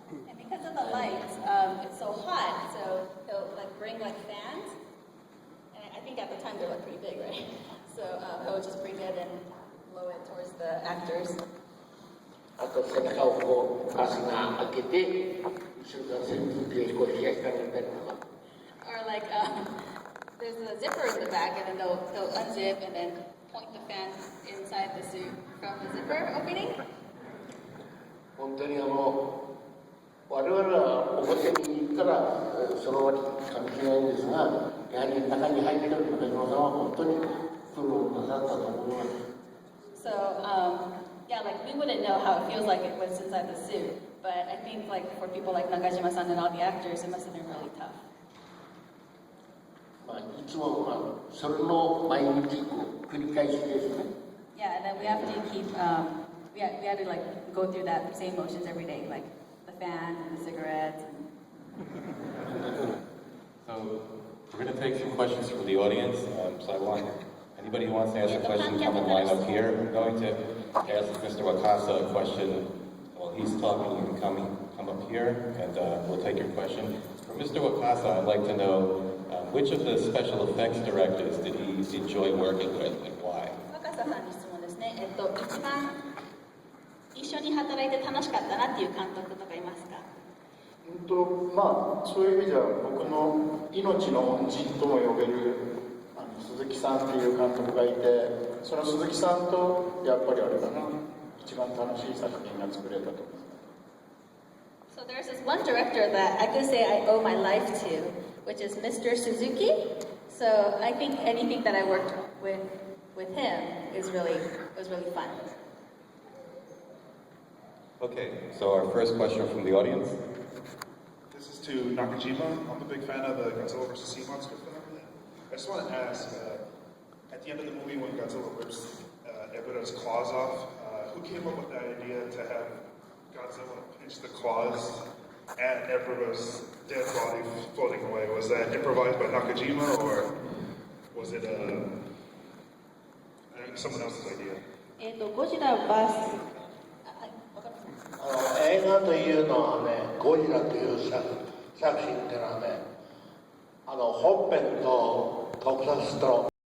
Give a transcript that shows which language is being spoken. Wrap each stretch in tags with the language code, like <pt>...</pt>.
<en>And because of the lights, it's so hot, so he'll like bring like fans. And I think at the time they were pretty big, right? So he'll just bring it and blow it towards the actors.</en> <ja>あと背中をこうガスが開けて後ろから扇風機でこう冷やしてあげたりとか。</ja> <en>Or like there's a zipper in the back, and then they'll unzip and then point the fan inside the suit from the zipper opening.</en> <ja>本当に我々は表に行ったらその割かもしれないんですが、やはり中に入っている中島さんは本当に苦労なさったと思います。</ja> <en>So yeah, like we wouldn't know how it feels like it was inside the suit, but I think like for people like Nakajima-san and all the actors, it must have been really tough.</en> <ja>いつもそれの毎日繰り返しですね。</ja> <en>Yeah, and then we have to keep we had to like go through that same motions every day, like the fans and the cigarettes. So we're going to take some questions from the audience. So I want anybody who wants to ask a question come and line up here. I'm going to ask Mr. Wakasa a question while he's talking. You can come up here and we'll take your question. For Mr. Wakasa, I'd like to know which of the special effects directors did he enjoy working with and why?</en> <ja>若狭さんに質問ですね。一番一緒に働いて楽しかったなっていう監督とかいますか？まあそういう意味では僕の命の恩人とも呼べる鈴木さんっていう監督がいて、その鈴木さんとやっぱりあれだな、一番楽しい作品が作れたと思います。</ja> <en>So there's this one director that I could say I owe my life to, which is Mr. Suzuki. So I think anything that I worked with him was really fun. Okay, so our first question from the audience. This is to Nakajima. I'm a big fan of the Godzilla vs. Sea Monster film. I just want to ask, at the end of the movie when Godzilla rips Ebura's claws off, who came up with the idea to have Godzilla pinch the claws and Ebura's dead body floating away? Was that improvised by Nakajima, or was it someone else's idea?</en> <ja>ゴジラ vs. 映画というのはね、ゴジラという作品っていうのはね、本編と特撮と</ja>